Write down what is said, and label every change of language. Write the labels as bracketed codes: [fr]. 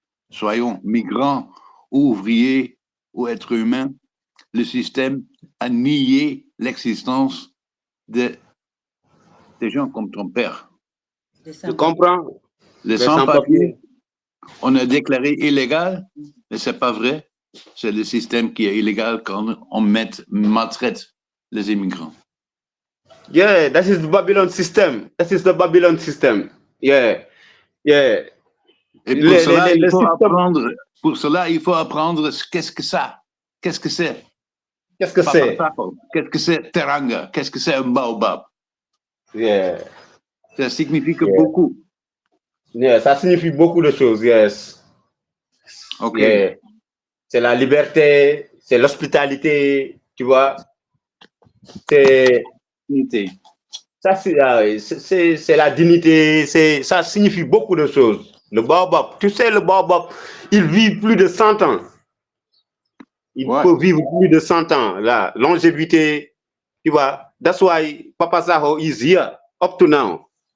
[fr] Soyons migrants, ou ouvriers, ou êtres humains, le système a nié l'existence des gens comme ton père. Tu comprends? Les sans-papiers, on a déclaré illégal, mais c'est pas vrai. C'est le système qui est illégal quand on maltraite les immigrants. [en] Yeah, that is the Babylon system. That is the Babylon system. Yeah, yeah. [fr] Et Le système. pour cela, il faut apprendre qu'est-ce que ça? Qu'est-ce que c'est? Qu'est-ce que c'est? Qu'est-ce que c'est teranga? Qu'est-ce que c'est un baobab? Yeah. Ça signifie Yeah. beaucoup. Yeah, ça signifie beaucoup de choses, yes. Ok. Yeah. C'est la liberté, c'est l'hospitalité, tu vois. C'est ça, c'est la dignité, ça signifie beaucoup de choses. Le baobab, tu sais, le baobab, il vit plus de 100 ans. Il peut vivre plus de 100 ans. La longévité, tu vois. [en] That's why Papa Zaho is here up to now.